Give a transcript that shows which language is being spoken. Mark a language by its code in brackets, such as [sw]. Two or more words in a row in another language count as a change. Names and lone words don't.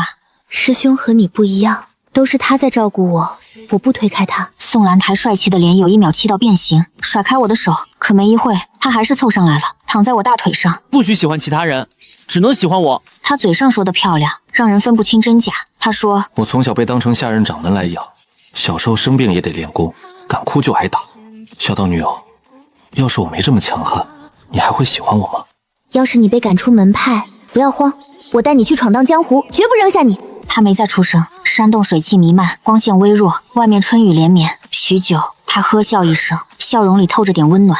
[zh] 師兄和你不一樣，都是他在照顧我，我不推開他。宋蘭台帥氣的臉有一秒氣到變形，甩開我的手，可沒一會，他還是湊上來了，躺在我大腿上。不許喜歡其他人，只能喜歡我。他嘴上說的漂亮，讓人分不清真假。他說： 我從小被當成下任掌門來養，小時候生病也得練功，敢哭就挨打。小道女友，要是我沒這麼強悍，你還會喜歡我嗎？要是你被趕出門派，不要慌，我帶你去闖蕩江湖，絕不扔下你。他沒再出聲，山洞水汽彌漫，光線微弱，外面春雨連綿。許久，他呵笑一聲， 笑容裡透着點溫暖。